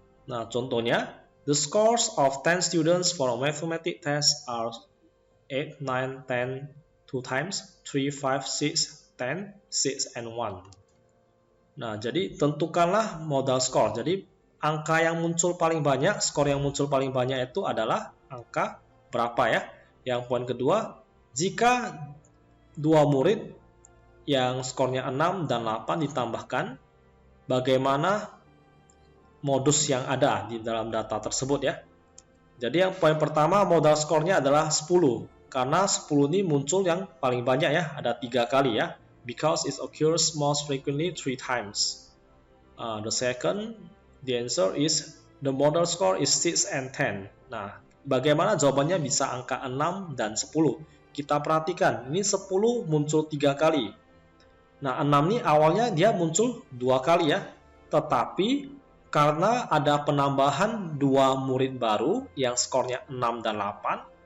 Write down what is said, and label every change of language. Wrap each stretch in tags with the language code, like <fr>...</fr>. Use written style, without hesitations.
<id>Nah, contohnya,</id> <en>the scores of 10 students for a mathematics test are 8, 9, 10, 2 times, 3, 5, 6, 10, 6, and 1.</en> <id>Nah, jadi tentukanlah modal score. Jadi angka yang muncul paling banyak, skor yang muncul paling banyak itu adalah angka berapa ya. Yang poin kedua, jika dua murid yang skornya 6 dan 8 ditambahkan, bagaimana modus yang ada di dalam data tersebut ya. Jadi yang poin pertama, modal skornya adalah 10. Karena 10 ini muncul yang paling banyak ya, ada 3 kali ya.</id> <en>Because it occurs most frequently 3 times. The second, the answer is the model score is 6 and 10.</en> <id>Nah, bagaimana jawabannya bisa angka 6 dan 10? Kita perhatikan, ini 10 muncul 3 kali. Nah, 6 ini awalnya dia muncul 2 kali ya. Tetapi karena ada penambahan 2 murid baru yang skornya 6 dan 8,</id>